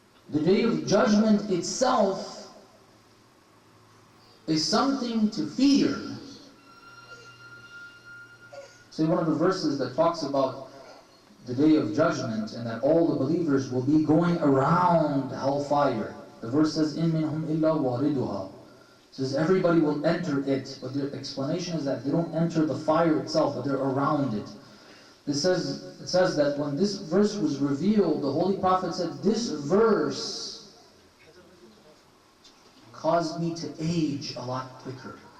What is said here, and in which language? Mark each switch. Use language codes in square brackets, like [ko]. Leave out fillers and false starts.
[en] The Day of Judgment itself is something to fear. See, one of the verses that talks about the Day of Judgment and that all the believers will be going around hellfire. The verse says, [ar] إِن مِّنْهُمْ إِلَّا وَارِدُهَا. [en] It says everybody will enter it, but the explanation is that they don't enter the fire itself, but they're around it. It says that when this verse was revealed, the Holy Prophet said, this verse caused me to age a lot quicker.